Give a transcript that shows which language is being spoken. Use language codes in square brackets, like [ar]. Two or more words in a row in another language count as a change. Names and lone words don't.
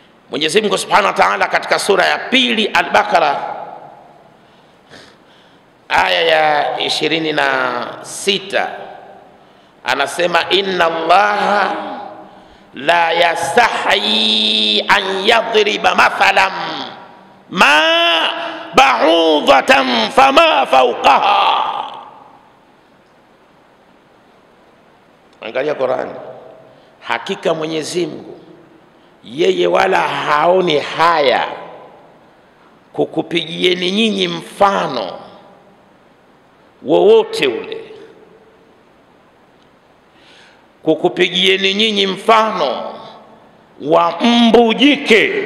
[sw] Mwenyezi Mungu [ar] سبحانه وتعالى [sw] katika sura ya pili Al-Baqara aya ya 26 anasema [ar] إن الله لا يستحيي أن يضرب مثلا ما بعوضة فما فوقها. [sw] Angalia Qur'an, hakika Mwenyezi Mungu yeye wala haoni haya kukupigieni nyinyi mfano wowote ule, kukupigieni nyinyi mfano wa mbu jike.